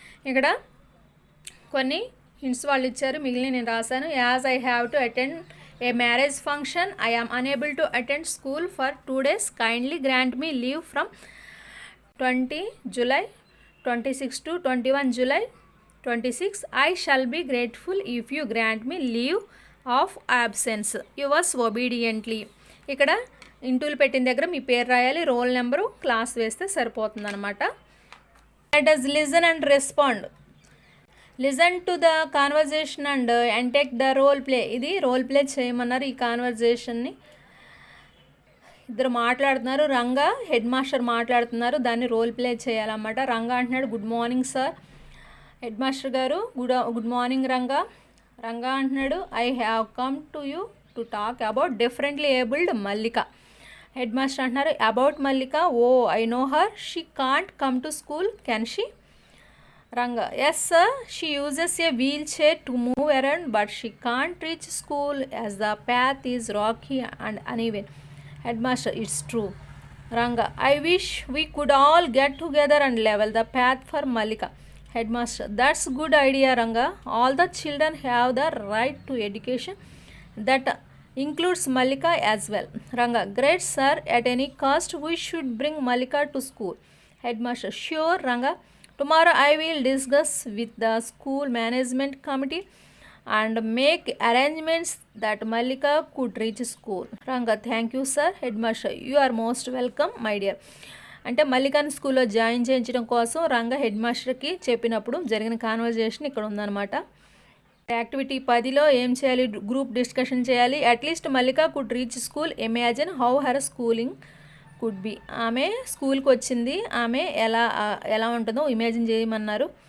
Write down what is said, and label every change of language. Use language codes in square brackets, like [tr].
[te] ఇక్కడ కొన్ని హింట్స్ వాళ్ళు ఇచ్చారు, మిగిలిన నేను రాశాను. [en] As I have to attend a marriage function, I am unable to attend school for 2 days, kindly grant me leave from 20 July 26 to 21 July 26. I shall be grateful if you grant me leave of absence. Yours obediently. [te] ఇక్కడ ఇంటూలు పెట్టిన దగ్గర మీ పేరు రాయాలి, roll number, class వేస్తే సరిపోతుంది అనమాట. [en] Let us listen and respond. Listen to the conversation and take the role play. [te] ఇది role play చేయమన్నారు. ఈ కాన్వర్జేషన్ని ఇద్దరు మాట్లాడుతున్నారు. రంగా హెడ్ మాస్టర్ మాట్లాడుతున్నారు, దాన్ని రోల్ ప్లే చేయాలన్నమాట. రంగా అంటున్నాడు good morning sir. Head master గారు గుడ్ మార్నింగ్ రంగా. [en] రంగా అంటున్నాడు I have come to you to talk about differently abled Mallika. Head master అంటున్నారు about Mallika, oh I know her, she can't come to school, can she? Ranga, yes sir, she uses a wheelchair to move around but she can't reach school as the path is rocky and uneven. Headmaster, it's true. Ranga, I wish we could all get together and level the path for Malika. Headmaster, that's good idea Ranga. All the children have the right to education. That includes Malika as well. Ranga, great sir, at any cost we should bring Malika to school. Headmaster, sure Ranga. Tomorrow I will discuss with the school management committee and make arrangements that Malika could reach school. Ranga, thank you sir. Headmaster, you are most welcome my dear. [te] అంటే మల్లికాని స్కూల్లో join చేయించడం కోసం Ranga head మాస్టర్కి చెప్పినప్పుడు జరిగిన conversation ఇక్కడ ఉందన్నమాట. Activity 10లో ఏం చేయాలి? గ్రూప్ డిస్కషన్ చేయాలి. [en] At least Mallika could reach school, imagine how her schooling could be. [te] ఆమె స్కూల్కి వచ్చింది, ఆమె ఎలా ఉంటుందో ఇమాజిన్ చేయమన్నారు.